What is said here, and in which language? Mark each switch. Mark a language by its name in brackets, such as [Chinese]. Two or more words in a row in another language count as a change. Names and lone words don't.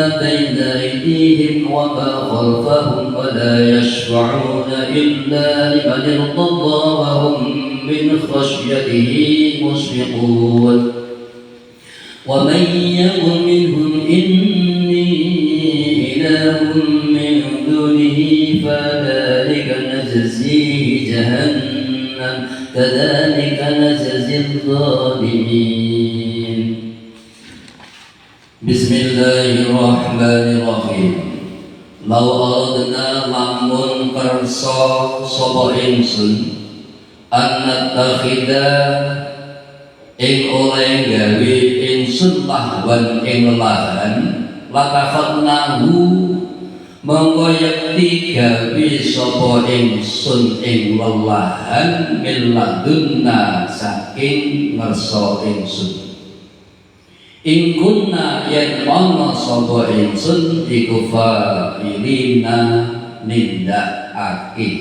[Arabic] بين أيديهم وما خلفهم ولا يشفعون إلا لمن ارتضى وهم من خشيته مشفقون ومن يقل منهم إني إله من دونه فذلك نجزيه جهنم كذلك نجزي الظالمين. بسم الله الرحمن الرحيم. لو أردنا [Javanese] lamun kersa sapa ingsun an-nattakhidha ing oleh gawe ingsun lahwan ing lelahan latakhadnahu mongko yekti gawe sapa ingsun ing lelahan [Arabic] من لدنا [Javanese] saking ngersa ingsun ing kunna yen ana sapa ingsun iku fa'ilina nindakake.